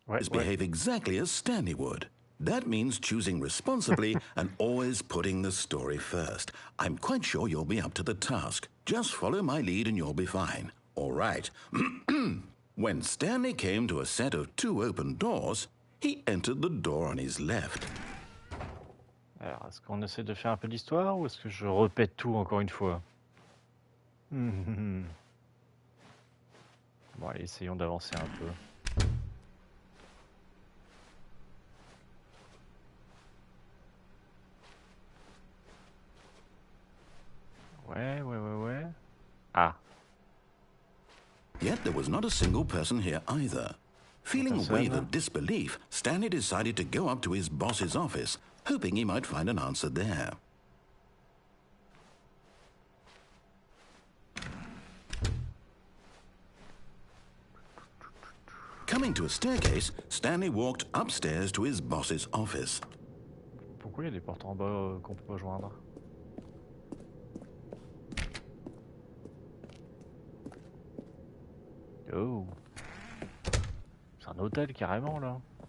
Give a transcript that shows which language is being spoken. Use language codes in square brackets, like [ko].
[en] behave exactly as Stanley would. That means choosing responsibly and always putting the story first. I'm quite sure you'll be up to the task. Just follow my lead and you'll be fine. All right. When Stanley came to a set of 2 open doors, he entered the door on his left. [fr] Alors, est-ce qu'on essaie de faire un peu d'histoire ou est-ce que je répète tout encore une fois? Bon, allez, essayons d'avancer un peu. Ouais. Ah. [en] Yet there was not a single person here either. Feeling a wave of disbelief, Stanley decided to go up to his boss's office, hoping he might find an answer there. Coming to a staircase, Stanley walked upstairs to his boss's office. [fr] Pourquoi il y a des portes en bas qu'on peut pas joindre? Oh, c'est un hôtel carrément là.